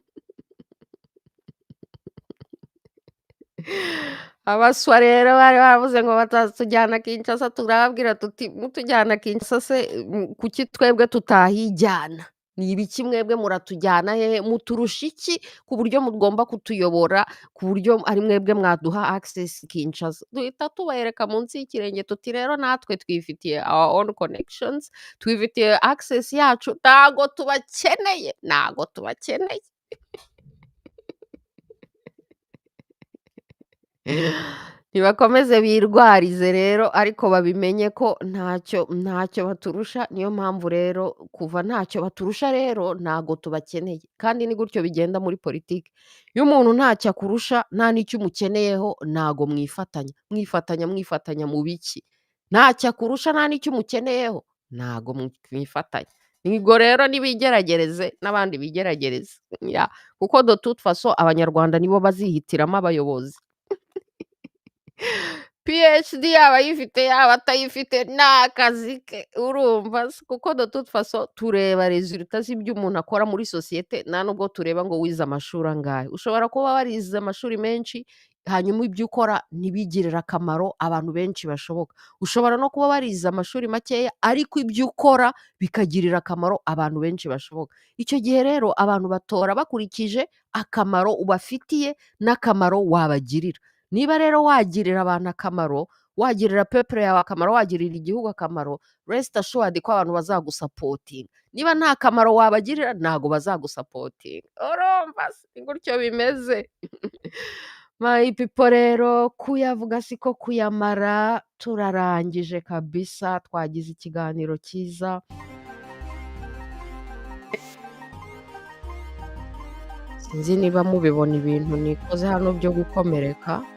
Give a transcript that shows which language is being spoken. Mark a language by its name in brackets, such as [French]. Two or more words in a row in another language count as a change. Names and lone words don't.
[Kinyarwanda] abaswa rero bari bavuze ngo batazitujyana Kinshasa turababwira tuti mutujyana Kinshasa se kuki twebwe tutahijyana ni ibiki mwebwe muratujyana hehe muturusha iki ku buryo mugomba kutuyobora ku buryo ari mwebwe mwaduha access Kinshasa duhita tubereka munsi y'ikirenge tuti rero natwe twifitiye [English] our own connections [Kinyarwanda] twifitiye access yacu ntago tubakeneye ntibakomeze birwarize rero ariko babimenye ko ntacyo baturusha niyo mpamvu rero kuva ntacyo baturusha rero ntago tubakeneye kandi ni gutyo bigenda muri politiki iyo umuntu ntacyo akurusha nta n'icyo umukeneyeho ntago mwifatanya mu biki ntacyo akurusha nta n'icyo umukeneyeho ntago mwifatanya nigo rero nibigeragereze n'abandi bigeragereze kuko [French] de toute façon [Kinyarwanda] abanyarwanda nibo bazihitiramo abayobozi PhD yaba ayifite yaba atayifite ni akazi ke urumva kuko [French] de toute façon [Kinyarwanda] tureba resultat z'ibyo umuntu akora muri sosiyete nta nubwo tureba ngo wize amashuri angahe ushobora kuba warize amashuri menshi hanyuma ibyo ukora ntibigirire akamaro abantu benshi bashoboka ushobora no kuba warize amashuri makeya ariko ibyo ukora bikagirira akamaro abantu benshi bashoboka icyo gihe rero abantu batora bakurikije akamaro ubafitiye n'akamaro wabagirira niba rero wagirira abantu akamaro wagirira peuple yawe akamaro wagirira igihugu akamaro [English] rest assured [Kinyarwanda] ko abantu bazagusapotinga niba nta kamaro wabagirira ntago bazagusapotinga urumva gutyo bimeze [English] my people [Kinyarwanda] rero kuyavuga siko kuyamara turarangije kabisa twagize ikiganiro cyiza sinzi niba mubibona ibintu nikoze hano byo gukomereka